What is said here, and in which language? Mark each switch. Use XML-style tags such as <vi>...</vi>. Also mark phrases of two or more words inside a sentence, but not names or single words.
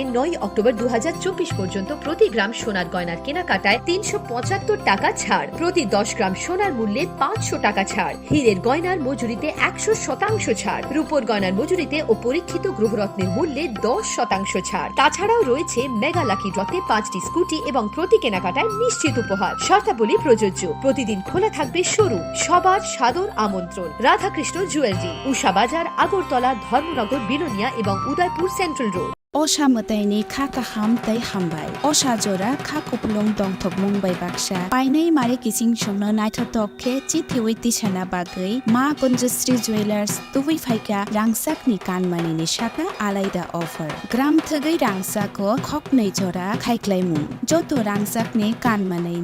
<bn>9 অক্টোবর 2024 পর্যন্ত প্রতি গ্রাম সোনার গয়নার কেনাকাটায় 375 টাকা ছাড় প্রতি 10 গ্রাম সোনার মূল্যে 500 টাকা ছাড় হীরের গয়নার মজুরিতে 100% ছাড় রূপোর গয়নার মজুরিতে ও পরীক্ষিত গ্রহরত্নের মূল্যে 10% ছাড় তাছাড়াও রয়েছে মেগা লাকি ড্রতে 5টি স্কুটি এবং প্রতি কেনাকাটায় নিশ্চিত উপহার শর্তাবলী প্রযোজ্য প্রতিদিন খোলা থাকবে শোরুম সবার সাদর আমন্ত্রণ রাধাকৃষ্ণ জুয়েলারি উষা বাজার আগরতলা ধর্মনগর বিলোনিয়া এবং উদয়পুর সেন্ট্রাল রোড</bn> <trp>Osha mataini khaka ham tai hambai Osha jora kha kuplong dongthok mungbai baksa painai mare kising chungna naithotokke chithiwi tisana bagai ma Kunjasri Jewelers tuwi phaika rangsak ni kanmani ni shaka alaida offer gram thagai rangsak ko khoknai jora khaiklaimu joto rangsak ni kanmanai</trp>